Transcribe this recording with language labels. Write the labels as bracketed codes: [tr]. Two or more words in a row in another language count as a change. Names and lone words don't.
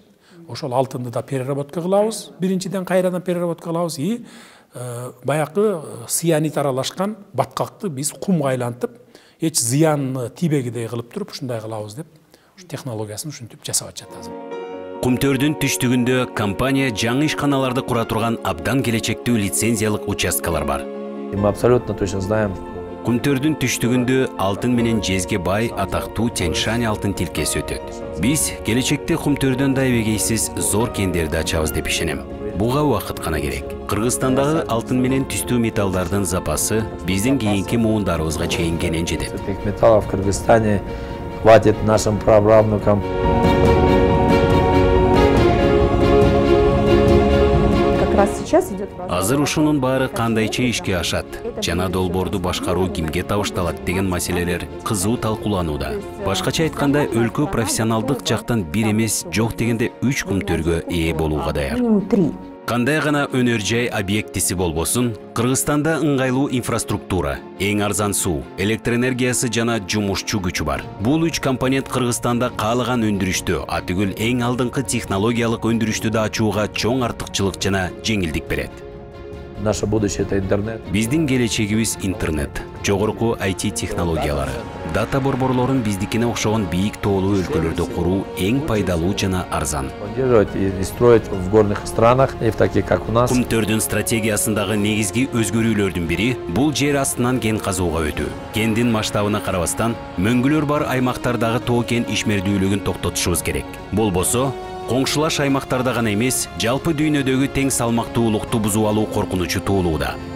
[ky] Ошол алтынды да переработка кылабыз, биринчиден кайрадан переработка кылабыз и баягы цианид аралашкан баткакты биз кумга айлантып, эч зыяны тийбегидей кылып туруп ушундай кылабыз деп технологиясын ушинтип жасап атышат азыр. Кумтөрдүн түштүгүндө компания жаңы ишканаларды кура турган абдан келечектүү лицензиялык участкалар бар. [ru] Мы абсолютно точно знаем. [ky] Кумтөрдүн түштүгүндө алтын менен жезге бай атактуу Тянь-Шань алтын тилкеси өтөт. Биз келечекте Кумтөрдөн да эбегейсиз зор кендерди ачабыз деп ишенем. Буга убакыт гана керек. Кыргызстандагы алтын менен түстүү металлдардын запасы биздин кийинки муундарыбызга чейин кенен жетет. [ru] Этих металлов в Кыргызстане хватит нашим праправнукам. [ky] Азыр ушунун баары кандайча ишке ашат, жана долбоорду башкаруу кимге табышталат деген маселелер кызуу талкууланууда. Башкача айтканда, өлкө профессионалдык жактан бир эмес, жок дегенде 3 кумтөргө ээ болууга даяр. Кандай гана өнөр жай объектиси болбосун, Кыргызстанда ыңгайлуу инфраструктура, эң арзан суу, электр энергиясы жана жумушчу күчү бар. Бул 3 компонент Кыргызстанда каалаган өндүрүштү, атүгүл эң алдыңкы технологиялык өндүрүштү да ачууга чоң артыкчылык жана жеңилдик берет. [ru] Наше будущее — это интернет. [ky] Биздин келечегибиз интернет, жогорку IT технологиялары. Дата борборлорун биздикине окшогон бийик тоолуу өлкөлөрдө куруу эң пайдалуу жана арзан. [ru] Поддерживать и строить в горных странах, и в таких, как у нас. [ky] Кумтөрдүн стратегиясындагы негизги өзгөрүүлөрдүн бири бул жер астынан кен казууга өтүү. Кендин масштабына карабастан, мөңгүлөр бар аймактардагы тоо кен ишмердүүлүгүн токтотушубуз керек. Болбосо, коңшулаш аймактарда гана эмес, жалпы дүйнөдөгү тең салмактуулукту бузуп алуу коркунучу туулууда.